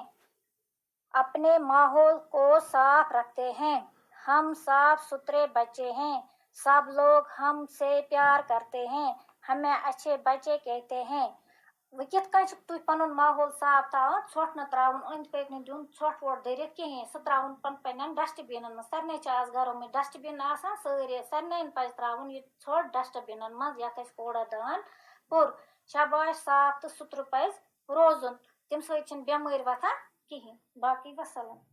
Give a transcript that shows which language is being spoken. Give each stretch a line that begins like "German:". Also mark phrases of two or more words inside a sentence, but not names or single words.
Urdu: اپنے ماحول کو صاف رکھتے ہیں ہم صاف ستھرے بچے ہیں سب لوگ ہم سے پیار کرتے ہیں ہمیں اچھے بچے کہتے ہیں
Kashmiri: وۄنۍ کِتھ کٔنۍ چھُکھ تُہۍ پنُن ماحول صاف تھاوان ژھۄٹھ نہٕ تراوُن أنٛدۍ پٔکۍ نہٕ دیُن ژھۄٹھ وۄٹھ دٔرِتھ کِہیٖنۍ سُہ تراوُن پنٕنٮ۪ن ڈسٹہٕ بِنن منٛز سارنٕے چھِ آز گرو منٛز ڈسٹہٕ بِن آسان سٲری سارنٕے پزِ تراوُن یہِ ژھۄٹھ ڈسٹہٕ بِنن منٛز یتھ أسۍ کوڑا دان کوٚر شاباش صاف تہٕ سُتھرٕ پزِ روزُن تمہِ سۭتۍ چھِنہٕ بٮ۪مٲرۍ وۄتھان کِہیٖنۍ باقٕے وسلام